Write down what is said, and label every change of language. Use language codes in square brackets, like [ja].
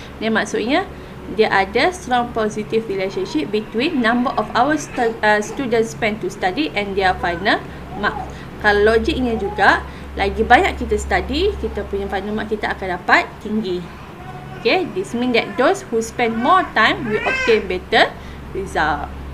[ms] Ni maksudnya dia ada [en] strong positive relationship between number of hours students spend to study and their final mark. [ms] Kalau logiknya juga, lagi banyak kita study, kita punya final mark kita akan dapat tinggi. [en] Okay, this means that those who spend more time will obtain better result.